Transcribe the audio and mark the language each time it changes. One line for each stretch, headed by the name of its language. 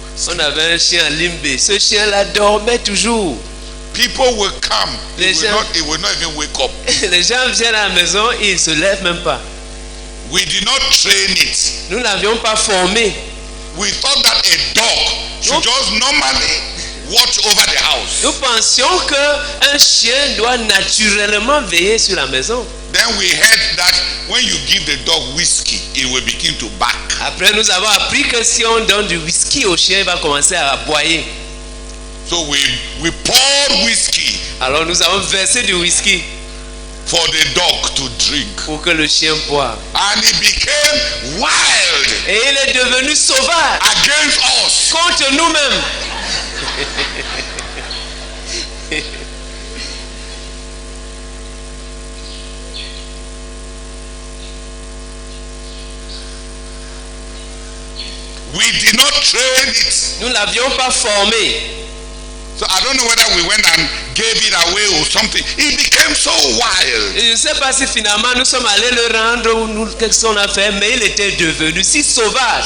French: On avait un chien à Limbe. Ce chien-là dormait toujours.
English: People will come. He will not even wake up.
French: Les gens viennent à la maison et ils ne se lèvent même pas.
English: We did not train it.
French: Nous n'avions pas formé.
English: We thought that a dog should just normally watch over the house.
French: Nous pensions qu'un chien doit naturellement veiller sur la maison.
English: Then we heard that when you give the dog whiskey, it will begin to bark.
French: Après, nous avons appris que si on donne du whisky au chien, il va commencer à aboyer.
English: So we poured whiskey.
French: Alors nous avons versé du whisky
English: for the dog to drink.
French: Pour que le chien boive.
English: And he became wild.
French: Et il est devenu sauvage.
English: Against us.
French: Contre nous-mêmes.
English: We did not train it.
French: Nous l'avions pas formé.
English: So I don't know whether we went and gave it away or something. It became so wild.
French: Je ne sais pas si finalement nous sommes allés le rendre ou nous qu'est-ce qu'on a fait, mais il était devenu si sauvage.